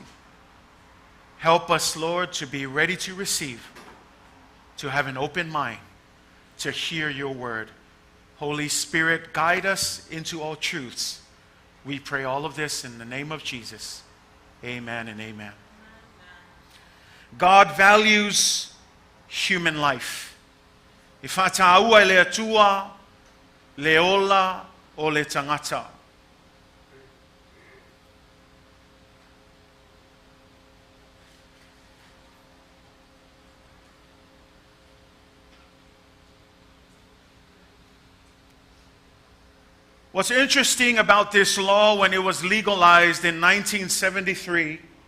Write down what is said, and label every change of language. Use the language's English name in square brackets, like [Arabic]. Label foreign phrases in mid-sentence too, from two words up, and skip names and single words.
[English] Help us, Lord, to be ready to receive, to have an open mind, to hear your word. Holy Spirit, guide us into all truths. We pray all of this in the name of Jesus. Amen and amen. God values human life. [Samoan] Ifataua le atua, le ola o le tangata. [English] What's interesting about this law when it was legalized in 1973,